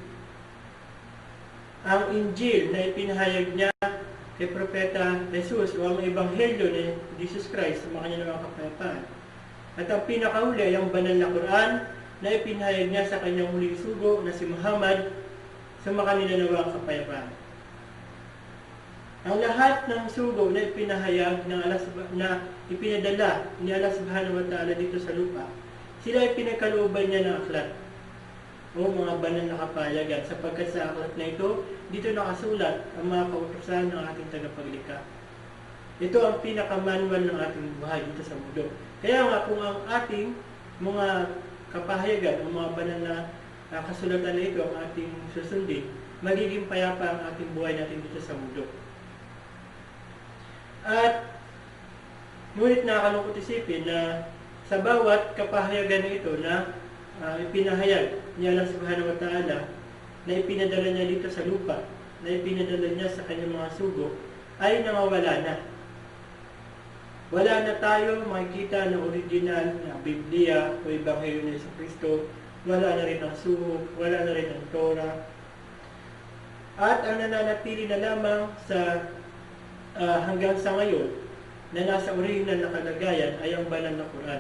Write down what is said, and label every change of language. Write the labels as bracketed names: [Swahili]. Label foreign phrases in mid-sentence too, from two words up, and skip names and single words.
[Filipino] Ang Injil na ipinahayag niya kay Propeta Jesus o ang Ebanghelyo ni Jesus Christ sa mga kanya nawang kapayapaan. At ang pinakahuli ay ang banal na Quran na ipinahayag niya sa kanyang huling sugo na si Muhammad sa mga kanila nawang kapayapaan. Ang lahat ng sugo na ipinahayag ng Allah, na ipinadala ni Allah [Arabic] سبحانه وتعالى [Filipino] dito sa lupa, sila ay pinagkalooban niya ng aklat o mga banal na kapahayagan, sapagkat sa aklat na ito, dito nakasulat ang mga kautusan ng ating tagapaglikha. Ito ang pinakamanual ng ating buhay dito sa mundo. Kaya nga kung ang ating mga kapahayagan o mga banal na kasulatan na ito ang ating susundin, magiging payapa ang ating buhay natin dito sa mundo. At ngunit nakakalungkot isipin na sa bawat kapahayagan na ito na ipinahayag ni Allah [Arabic] سبحانه وتعالى, [Filipino] na ipinadala niya dito sa lupa, na ipinadala niya sa kanyang mga sugo, ay nawawala na. Wala na tayo makikita ng original na Biblia o Ebanghelyo ni Kristo. Wala na rin ang sugo, wala na rin ang Torah. At ang nananatili na lamang sa hanggang sa ngayon na nasa original na kalagayan ay ang banal na Quran.